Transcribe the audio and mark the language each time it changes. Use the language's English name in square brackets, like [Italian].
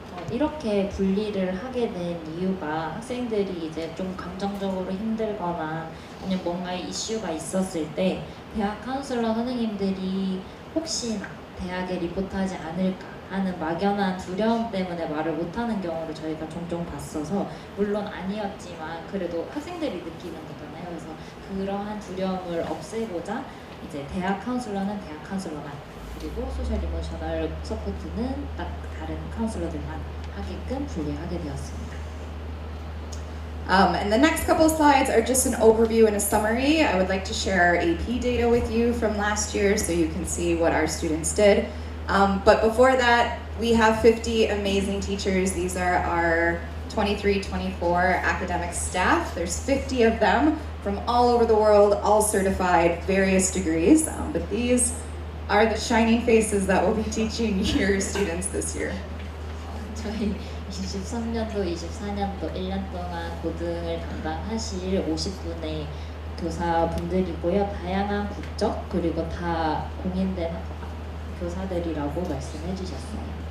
[Korean] 이렇게 분리를 하게 된 이유가 학생들이 이제 좀 감정적으로 힘들거나 아니면 뭔가 이슈가 있었을 때 대학 카운슬러 선생님들이 혹시나 대학에 리포트하지 않을까 하는 막연한 두려움 때문에 말을 못하는 경우를 저희가 종종 봤어서 물론 아니었지만 그래도 학생들이 느끼는 거잖아요. 그래서 그러한 두려움을 없애고자 이제 대학 카운슬러는 대학 카운슬러만 그리고 소셜 이모셔널 서포트는 딱 다른 카운슬러들만 하게끔 분리하게 되었습니다. [English] And the next couple slides are just an overview and a summary. I would like to share our AP data with you from last year so you can see what our students did. But before that, we have 50 amazing teachers. These are our 23-24 academic staff. There's 50 of them from all over the world, all certified, various degrees. But these are the shining faces that will be teaching your students this year. [Korean] 저희 23년도, 24년도 1년 동안 고등을 담당하실 50분의 교사분들이고요. 다양한 국적 그리고 다 공인된 교사들이라고 말씀해 주셨어요.